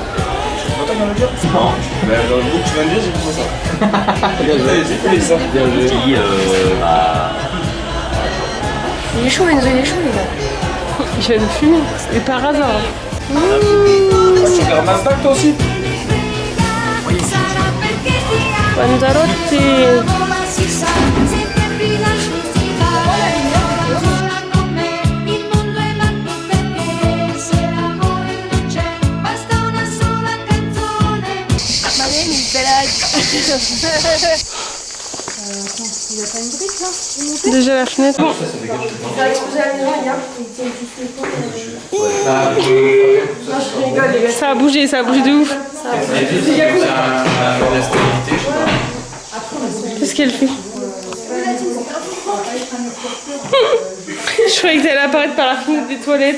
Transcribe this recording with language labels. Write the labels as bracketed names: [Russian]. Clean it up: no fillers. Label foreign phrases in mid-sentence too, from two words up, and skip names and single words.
[French] Tu m'entends bien le dire? Non. Mais dans le bout que tu viens de dire, j'ai compris ça. Bien joué. J'ai fait ça. Bien joué. Bah. Il est chaud, Enzo, il est chaud, les gars. Je vais le fumer. Et par hasard. Tu regardes Nasdaq toi aussi? [Italian] Sarà perché ti amo, Panzarotti. vola si sa, sempre brilla musica. Vola, vola con me, il mondo è matto perché se l'amore non c'è, basta una sola canzone. [French] Il a pas une brique là? Déjà la fenêtre. Bon. Il a explosé la maison, les gars. Non, je rigole, les gars. Ça a bougé de ouf. Qu'est-ce qu'elle fait? Je croyais que t'allais apparaître par la fenêtre des toilettes.